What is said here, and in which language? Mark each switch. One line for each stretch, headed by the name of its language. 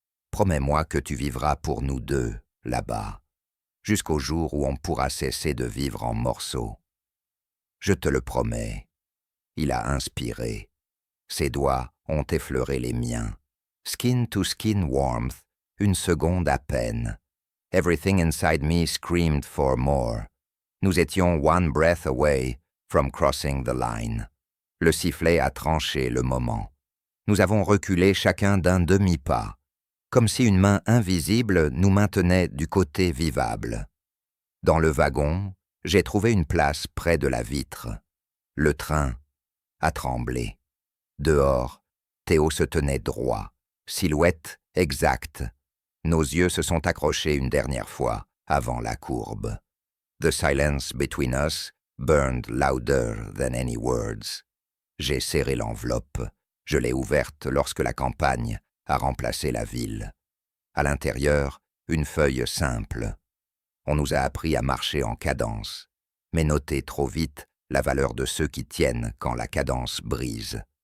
French: Promets-moi que tu vivras pour nous deux, là-bas, jusqu'au jour où on pourra cesser de vivre en morceaux. Je te le promets. Il a inspiré. Ses doigts ont effleuré les miens.
English: Skin to skin warmth,
French: une seconde à peine.
English: Everything inside me screamed for more.
French: Nous étions
English: one breath away from crossing the line.
French: Le sifflet a tranché le moment. Nous avons reculé chacun d'un demi-pas, comme si une main invisible nous maintenait du côté vivable. Dans le wagon, j'ai trouvé une place près de la vitre. Le train a tremblé. Dehors, Théo se tenait droit, silhouette exacte. Nos yeux se sont accrochés une dernière fois avant la courbe.
English: The silence between us burned louder than any words.
French: J'ai serré l'enveloppe. Je l'ai ouverte lorsque la campagne a remplacé la ville. À l'intérieur, une feuille simple. On nous a appris à marcher en cadence, mais noter trop vite la valeur de ceux qui tiennent quand la cadence brise.